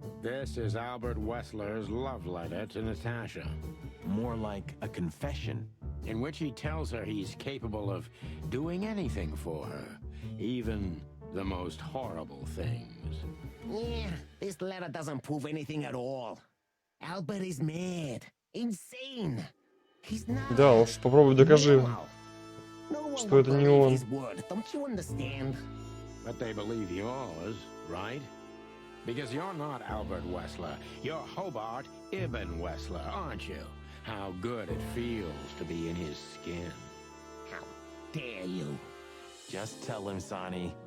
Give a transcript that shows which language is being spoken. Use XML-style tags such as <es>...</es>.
<en>This is Albert Wessler's love letter to Natasha. More like a confession. In which he tells her he's capable of doing anything for her, even the most horrible things. Yeah, this letter doesn't prove anything at all. Albert is mad. Insane. He's not...</en> <ru>Да уж, попробуй докажи, что это не он.</ru> <en>Don't you understand? But they believe yours, right? Because you're not Albert Wessler. You're Hobart Ibn Wessler, aren't you? How good it feels to be in his skin. How dare you? Just tell him, Sonny.</en>